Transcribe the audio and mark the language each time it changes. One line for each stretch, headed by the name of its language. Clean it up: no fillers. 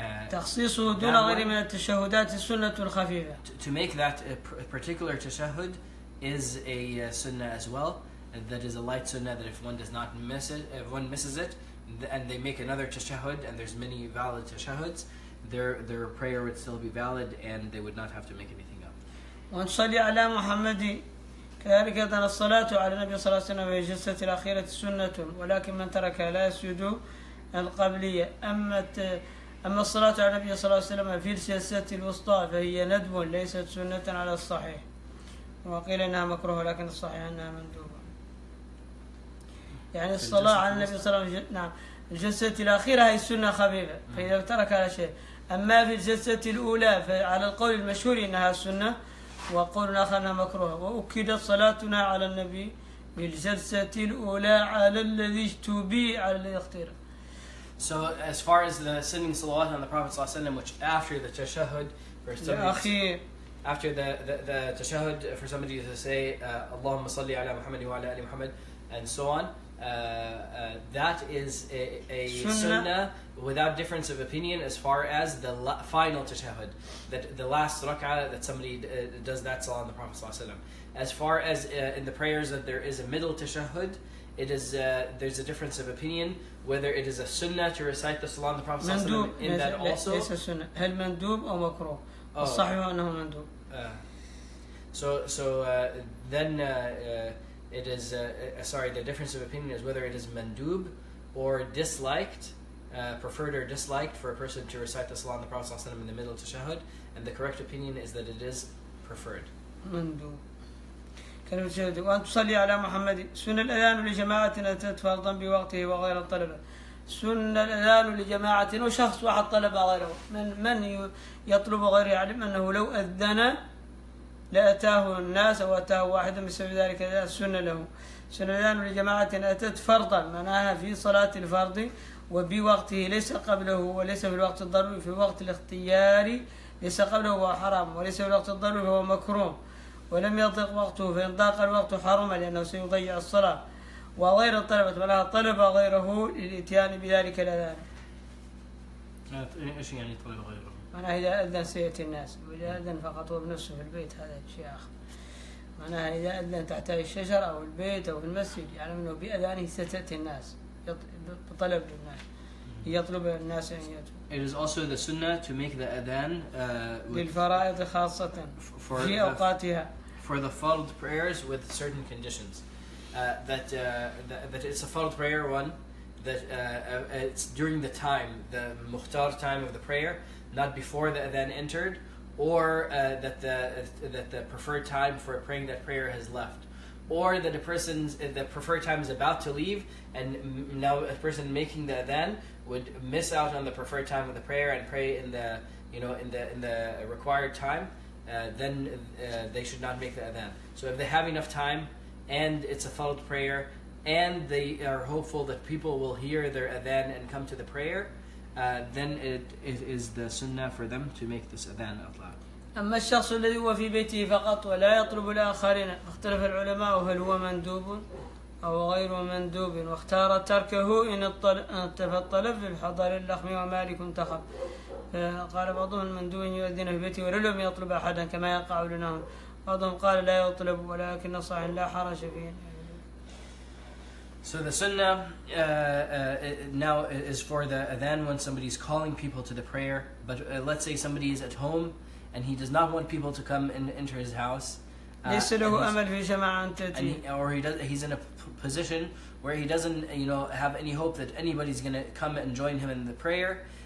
Arabic: تخصيصه دون غير من التشهدات السنة الخفيفة.
English: To make that particular tashahhud is a sunnah as well. That is a light sunnah that if one does not miss it, if one misses it, and they make another tashahhud, and there's many valid tashahhuds, their prayer would still be valid and they would not have to make anything up.
Arabic: ونصلي على محمد كذلك أيضا الصلاة على النبي صلى الله عليه وسلم في الجلسة الأخيرة سنة، ولكن من تركها لا يسجد القبلية. أما الصلاة على النبي صلى الله عليه وسلم في الجلسة الوسطى فهي ندب ليست سنة على الصحيح، وقيل إنها مكروه لكن الصحيح أنها مندوبة. يعني الصلاة على النبي صلى الله عليه وسلم نعم الجلسة الأخيرة هي سنة خفيفة، فإذا تركها شيء. أما في الجلسة الأولى فعلى القول المشهور إنها سنة، وقول آخر أنها مكروه. وأكدت صلاتنا على النبي بالجلسة الأولى على الذي اشتبه على الذي اختير.
English: So as far as the sending salawat on the Prophet ﷺ, which after the tashahhud, after the tashahhud, for somebody to say
Arabic: Allahumma salli ala Muhammad wa ala ali Muhammad
English: and so on, that is a sunnah without difference of opinion as far as the final tashahhud, that the last rak'ah that somebody does that salah on the Prophet ﷺ. As far as in the prayers that there is a middle tashahhud, it is there's a difference of opinion whether it is a sunnah to recite the salah on the Prophet ﷺ in that also.
Arabic: ليس سنة. هل مندوب أو مكروه؟ الصحيح أنه مندوب.
English: So then it is the difference of opinion is whether it is mandub or disliked, preferred or disliked for a person to recite the salah on the Prophet ﷺ in the middle tashahhud, and the correct opinion is that it is preferred.
Arabic: مندوب. كلمة شهادة وأن تصلي على محمد. سنة الأذان لجماعة أتت فرضا بوقته وغير الطلبة. سنة الأذان لجماعة وشخص واحد طلب غيره. من يطلب غيره يعلم أنه لو أذن لأتاه الناس أو أتاه واحد بسبب ذلك السنة له. سنة الأذان لجماعة أتت فرضا معناها في صلاة الفرض وبوقته ليس قبله وليس في الوقت الضروري، في وقت الاختياري ليس قبله هو حرام وليس في الوقت الضروري فهو مكروه، ولم يضيق وقته فإن ضاق الوقت حرم لأنه سيضيع الصلاة. وغير الطلبة معناها طلب غيره للإتيان بذلك الأذان. إيش يعني طلب غيره؟ معناها إذا أذن سيأتي الناس، وإذا أذن فقط هو بنفسه في البيت هذا شيء آخر. معناها إذا أذن تحت الشجرة أو البيت أو في المسجد يعلم أنه بأذانه ستأتي الناس بطلب للناس يطلب الناس أن يأتوا.
English: It is also the sunnah to make the adhan
Arabic: للفرائض خاصة في أوقاتها.
English: For the fard prayers with certain conditions. That it's a fard prayer one, that it's during the time, the mukhtar time of the prayer, not before the adhan entered, or that the preferred time for praying that prayer has left, or that the preferred time is about to leave, and now a person making the adhan would miss out on the preferred time of the prayer and pray in the required time. Then they should not make the adhan. So if they have enough time and it's a fard prayer and they are hopeful that people will hear their adhan and come to the prayer, then it is the sunnah for them to make this adhan out loud.
Arabic: أما الشخص الذي هو في بيته فقط ولا يطلب الآخرين اختلف العلماء هل هو مندوب أو غير مندوب، واختار تركه إن انتفى الطلب في الحضر اللخمي ومالك انتخب. قال بعضهم مندوب يؤذن في بيته ولم يطلب أحدا كما يقع لنا، بعضهم قال لا يطلب ولكن صحيح لا حرج فيه.
English: So the sunnah now is for the adhan when somebody is calling people to the prayer, but let's say somebody is at home and he does not want people to come and enter his house.
Arabic: ليس له أمل في جماعة
English: or he's in a position where he doesn't have any hope that anybody's going to come and join him in the prayer.